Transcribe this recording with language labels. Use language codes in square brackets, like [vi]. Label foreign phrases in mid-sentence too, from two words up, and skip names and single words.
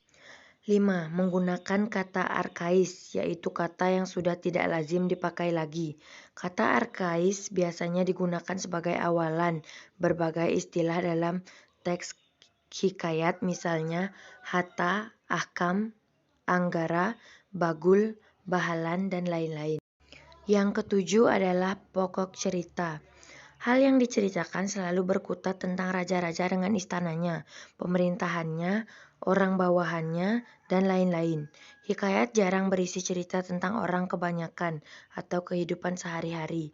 [id] 5. Menggunakan kata arkais, yaitu kata yang sudah tidak lazim dipakai lagi. Kata arkais biasanya digunakan sebagai awalan berbagai istilah dalam teks hikayat, misalnya hatta, ahkam, anggara, bagul, bahalan, dan lain-lain. Yang ketujuh adalah pokok cerita. Hal yang diceritakan selalu berkutat tentang raja-raja dengan istananya, pemerintahannya, orang bawahannya, dan lain-lain. Hikayat jarang berisi cerita tentang orang kebanyakan atau kehidupan sehari-hari.